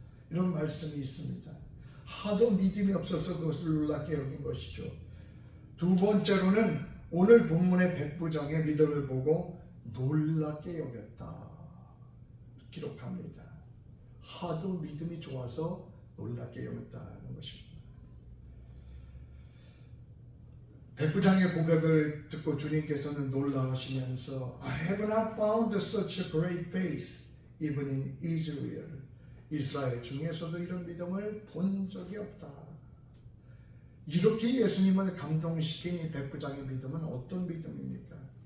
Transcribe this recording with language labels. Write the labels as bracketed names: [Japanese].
[Korean] 이런 말씀이 있습니다. 하도 믿음이 없어서 그것을 놀랍게 여긴 것이죠. 두 번째로는 오늘 본문의 백부장의 믿음을 보고 놀랍게 여겼다 기록합니다. 하도 믿음이 좋아서 놀랍게 여겼다는 것입니다. 백부장의 고백을 듣고 주님께서는 놀라우시면서 [English] I have not found such a great faith even in Israel. [Korean] 이스라엘 중에서도 이런 믿음을 본 적이 없다. 이렇게 예수님을 감동시킨 이 백부장의 믿음은 어떤 믿음입니까?